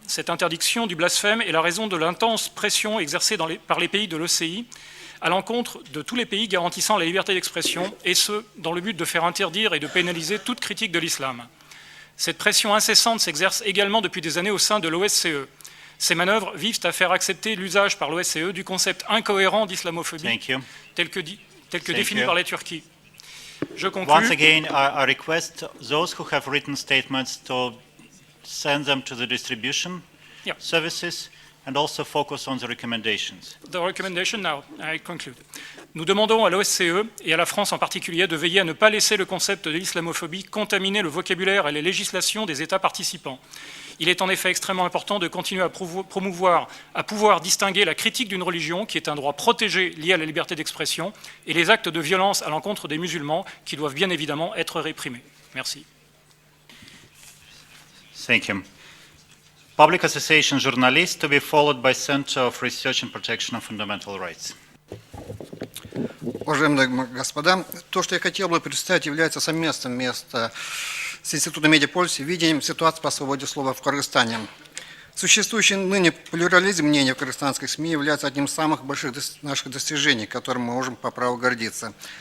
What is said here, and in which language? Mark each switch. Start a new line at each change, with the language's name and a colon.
French: Cette interdiction du blasphème est la raison de l'intense pression exercée par les pays de l'OCI à l'encontre de tous les pays garantissant la liberté d'expression, et ce, dans le but de faire interdire et de pénaliser toute critique de l'islam. Cette pression incessante s'exerce également depuis des années au sein de l'OSCE. Ces manœuvres visent à faire accepter l'usage par l'OSCE du concept incohérent d'islamophobie tel que défini par la Turquie. Je conclus.
English: Once again, I request those who have written statements to send them to the distribution services and also focus on the recommendations. The recommendation now, I conclude.
French: Nous demandons à l'OSCE et à la France en particulier de veiller à ne pas laisser le concept de l'islamophobie contaminer le vocabulaire et les législations des États participants. Il est en effet extrêmement important de continuer à pouvoir distinguer la critique d'une religion, qui est un droit protégé lié à la liberté d'expression, et les actes de violence à l'encontre des musulmans, qui doivent bien évidemment être réprimés. Merci.
English: Thank you. Public Association Journalist, to be followed by Center of Research and Protection of Fundamental Rights.
Russian: Уважаемые господа, то, что я хотел бы представить, является совместным место с Институтом медиаполиси видением ситуации по свободе слова в Кыргызстане. Существующий ныне плюрализм мнений в кыргызстанских СМИ является одним из самых больших наших достижений, которым мы можем по праву гордиться.